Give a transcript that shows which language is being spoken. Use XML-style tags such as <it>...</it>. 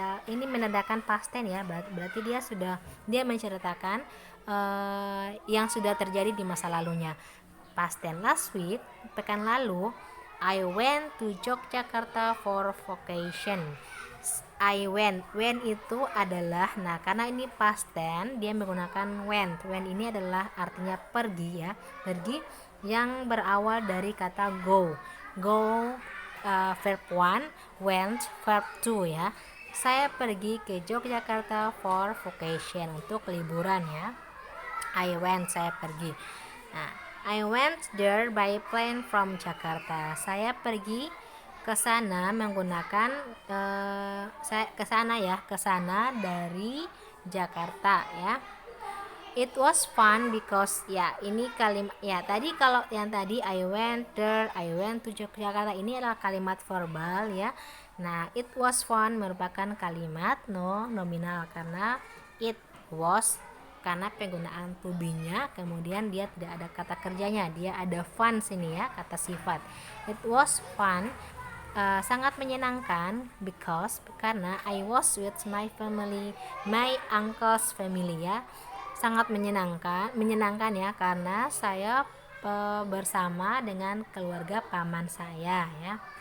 <id>Ini menandakan past tense ya, berarti dia menceritakan yang sudah terjadi di masa lalunya.</id> <en>Past tense, last week,</en> <id>pekan lalu,</id> <en>I went to Yogyakarta for vacation.</en> <id>I went itu adalah, nah karena ini past tense dia menggunakan went ini adalah artinya pergi ya, pergi yang berawal dari kata go.</id> <en>Go verb 1, went verb 2 ya.</en> <id>Saya pergi ke Yogyakarta</id> <en>for vacation,</en> <id>untuk liburan ya.</id> <en>I went,</en> <id>saya pergi.</id> <en>Nah, I went there by plane from Jakarta.</en> <id>Saya pergi ke sana menggunakan saya ke sana dari Jakarta ya.</id> <en>It was fun because</en> <id>ya, ini kalimat ya, tadi kalau yang tadi</id> <en>I went there, I went to Yogyakarta,</en> <id>ini adalah kalimat verbal ya. Nah,</id> <en>it was fun</en> <id>merupakan kalimat nominal karena it was, karena penggunaan to be-nya, kemudian dia tidak ada kata kerjanya, dia ada fun sini ya, kata sifat.</id> <en>It was fun,</en> <id>sangat menyenangkan,</id> <en>because, karena I was with my family, my uncle's family ya.</en> <id>Sangat menyenangkan ya, karena saya bersama dengan keluarga paman saya ya.</id>